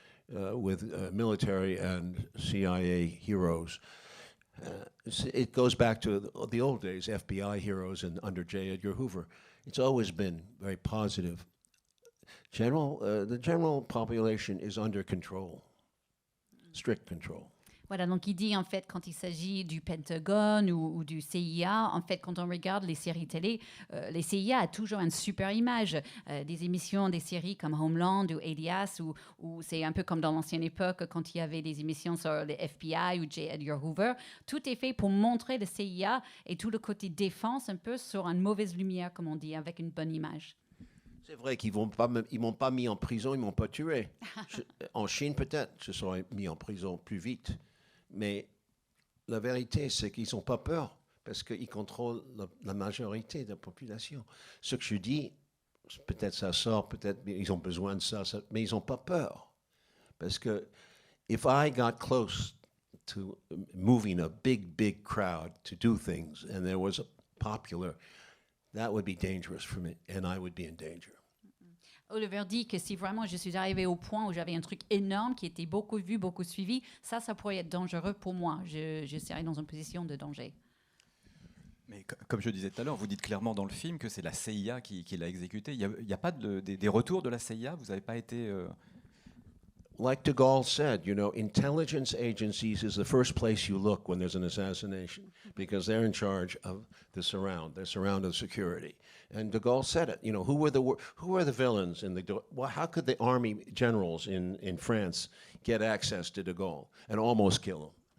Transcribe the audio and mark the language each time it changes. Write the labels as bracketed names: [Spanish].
[English] With military and CIA heroes. It goes back to the old days, FBI heroes under J. Edgar Hoover. It's always been very positive. The general population is under control, strict control. [French] Voilà, donc il dit en fait quand il s'agit du Pentagone ou du CIA, en fait quand on regarde les séries télé, les CIA a toujours une super image. Des émissions, des séries comme Homeland ou Alias, ou c'est un peu comme dans l'ancienne époque quand il y avait des émissions sur les FBI ou J. Edgar Hoover. Tout est fait pour montrer le CIA et tout le côté défense un peu sur une mauvaise lumière, comme on dit, avec une bonne image. C'est vrai qu'ils m'ont pas mis en prison, ils m'ont pas tué. En Chine peut-être, je serais mis en prison plus vite. Mais la vérité, c'est qu'ils n'ont pas peur parce qu'ils contrôlent la majorité de la population. Ce que je dis, peut-être ça sort, peut-être ils ont besoin de ça, mais ils n'ont pas peur. Parce que [English] if I got close to moving a big crowd to do things and there was a popular, that would be dangerous for me and I would be in danger. [French] Oliver dit que si vraiment je suis arrivé au point où j'avais un truc énorme qui était beaucoup vu, beaucoup suivi, ça pourrait être dangereux pour moi. Je serais dans une position de danger. Mais comme je disais tout à l'heure, vous dites clairement dans le film que c'est la CIA qui l'a exécuté. Il n'y a pas des retours de la CIA? Vous n'avez pas été... [English] Like de Gaulle said, intelligence agencies is the first place you look when there's an assassination because they're in charge of the surround. They're surrounded security. And de Gaulle said it. Who were the villains in how could the army generals in France get access to de Gaulle and almost kill him?